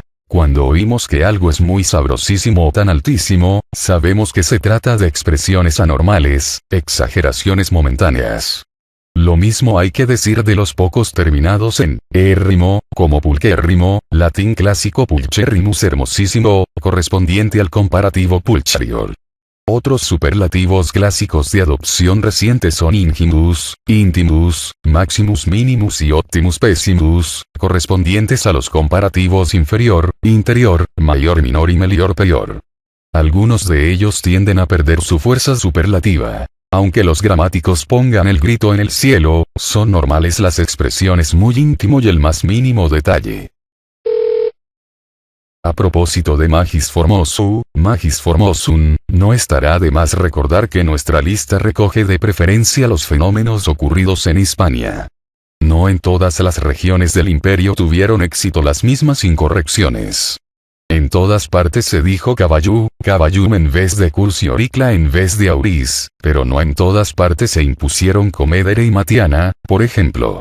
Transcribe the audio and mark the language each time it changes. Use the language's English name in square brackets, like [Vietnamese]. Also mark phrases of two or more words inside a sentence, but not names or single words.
[Spanish] Cuando oímos que algo es muy sabrosísimo o tan altísimo, sabemos que se trata de expresiones anormales, exageraciones momentáneas. Lo mismo hay que decir de los pocos terminados en érrimo, como pulquérrimo, latín clásico pulcherrimus hermosísimo, correspondiente al comparativo pulchrior. Otros superlativos clásicos de adopción reciente son [Latin] ingimus, intimus, maximus minimus y optimus pessimus, [Spanish] correspondientes a los comparativos inferior, interior, mayor minor y melior peor. Algunos de ellos tienden a perder su fuerza superlativa. Aunque los gramáticos pongan el grito en el cielo, son normales las expresiones muy íntimo y el más mínimo detalle. A propósito de [Latin] magis formosum, [Spanish] no estará de más recordar que nuestra lista recoge de preferencia los fenómenos ocurridos en Hispania. No en todas las regiones del imperio tuvieron éxito las mismas incorrecciones. En todas partes se dijo caballum en vez de curs y auricla en vez de auris, pero no en todas partes se impusieron comedere y matiana, por ejemplo.